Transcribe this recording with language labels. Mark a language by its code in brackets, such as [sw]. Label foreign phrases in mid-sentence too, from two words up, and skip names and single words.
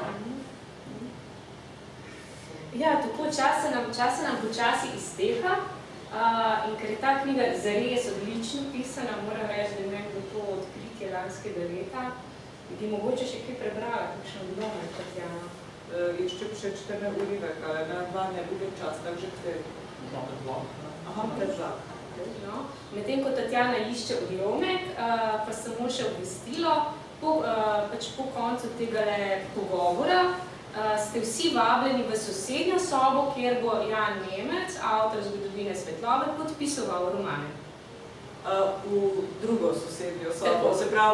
[sl] Ja, tako čas se nam počasi izteha in ker je ta knjiga zares odlično pisana, moram reči, da imam to odkritje lanskega leta, bi mogoče še kaj prebrala, kakšno odlomek, Tatjana. [cs] Ještě přečteme úryvek, ale na dva nebude čas, takže který? Máte dva. Aha, dva. No, [sl] medtem ko Tatjana išče odlomek, pa samo še obvestilo, po koncu tega pogovora ste vsi vabljeni v sosednjo sobo, kjer bo Jan Nemec, avtor zgodovine svetlobe, podpisoval romane. V drugo sosednjo sobo, se pravi...